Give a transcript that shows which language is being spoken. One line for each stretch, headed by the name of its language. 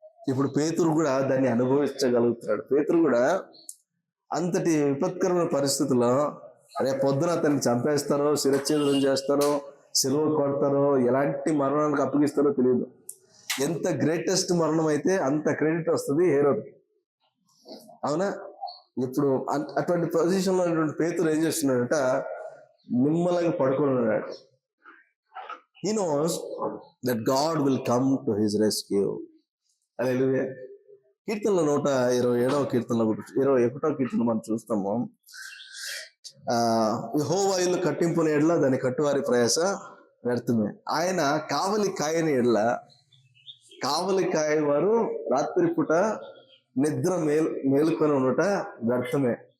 Telugu: ఇప్పుడు పేతురు కూడా దాన్ని అనుభవించగలుగుతున్నాడు. పేతురు కూడా అంతటి విపత్కరమైన పరిస్థితుల్లో రేపు పొద్దున అతన్ని చంపేస్తారో, శిరచ్ఛేదనం చేస్తారో, సిలువ కొడతారో, ఎలాంటి మరణానికి అప్పగిస్తారో తెలియదు. ఎంత గ్రేటెస్ట్ మరణం అయితే అంత క్రెడిట్ వస్తుంది హేరోది, అవునా? ఇప్పుడు అటువంటి పొజిషన్లో ఉన్నటువంటి పేతురు ఏం చేస్తున్నాడట? నిమ్మలంగా పడుకొని ఉన్నాడు.
English: He knows that God will come to his rescue.
Telugu: హల్లెలూయా. కీర్తనలో 127వ కీర్తనలో 21వ కీర్తన మనం చూస్తాము. యెహోవా ఇల్లు కట్టింపుని ఎడల దాని కట్టువారి ప్రయాస వ్యర్థమే. ఆయన కావలి కాయని ఎడల, కావలి కాయవారు రాత్రిపూట నిద్ర మేలుకొని ఉండట వ్యర్థమే.